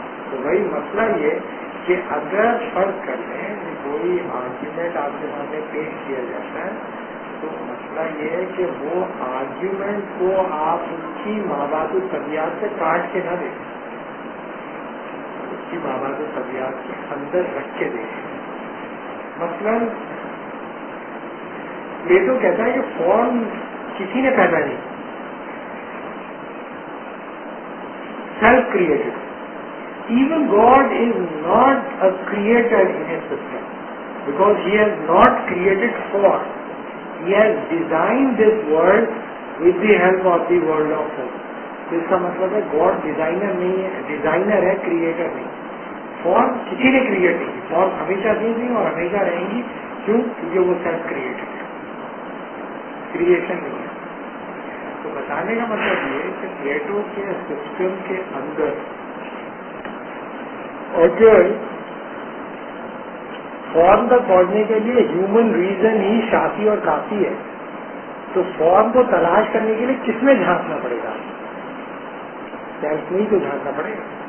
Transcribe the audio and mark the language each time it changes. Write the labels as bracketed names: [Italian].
[Urdu] تو وہی مسئلہ یہ کہ اگر فرض کر لیں کہ کوئی آرگیومنٹ آپ کے سامنے پیش کیا جاتا ہے تو مسئلہ یہ ہے کہ وہ آرگیومنٹ کو آپ اس کی مابعد الطبیعت سے کاٹ کے نہ دیں, اس کی مابعد الطبیعت کے اندر رکھ کے دیں. مثلاً پلیٹو کہتا ہے کہ فارم کسی نے پیدا نہیں, self created. [English] Even God is not a creator in his system because he has not created form. He has designed this world with the help of the world of form. [Urdu] تو اس کا مطلب ہے God designer نہیں ہے, designer ہے, creator نہیں. Form کسی نے کریٹ نہیں, فارم ہمیشہ دی گئی اور ہمیشہ رہیں گی. کیوں؟ کیونکہ وہ سیلف کریٹڈ ہے, کریشن نہیں ہے. تو بتانے کا مطلب یہ کہ پلیٹو کے سسٹم کے اندر اگر فارم تک پہنچنے کے لیے ہیومن ریزن ہی شافی اور کافی ہے تو فارم کو تلاش کرنے کے لیے کس میں جھانکنا پڑے گا؟ سیلف میں ہی تو جھانکنا پڑے گا.